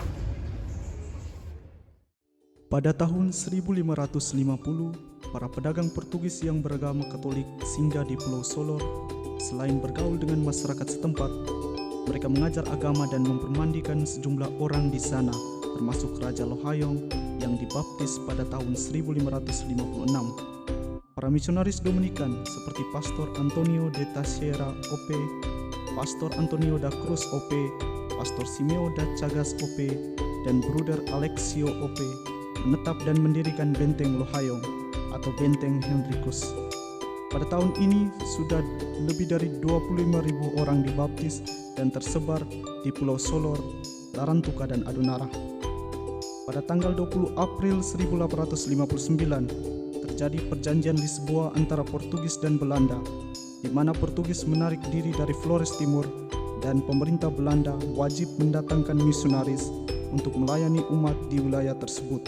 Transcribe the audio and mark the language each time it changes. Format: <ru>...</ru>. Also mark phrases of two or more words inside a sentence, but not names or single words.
<id>Pada tahun 1550, para pedagang Portugis yang beragama Katolik singgah di Pulau Solor. Selain bergaul dengan masyarakat setempat, mereka mengajar agama dan mempermandikan sejumlah orang di sana, termasuk Raja Lohayong yang dibaptis pada tahun 1556. Para misionaris Dominikan seperti Pastor Antonio de Teixeira OP, Pastor Antonio da Cruz OP, Pastor Simeo da Chagas OP, dan Bruder Alexio OP menetap dan mendirikan Benteng Lohayong atau Benteng Henricus. Pada tahun ini sudah lebih dari 25.000 orang dibaptis dan tersebar di Pulau Solor, Larantuka, dan Adunara. Pada tanggal 20 April 1859 terjadi perjanjian Lisboa antara Portugis dan Belanda, di mana Portugis menarik diri dari Flores Timur dan pemerintah Belanda wajib mendatangkan misionaris untuk melayani umat di wilayah tersebut.</id>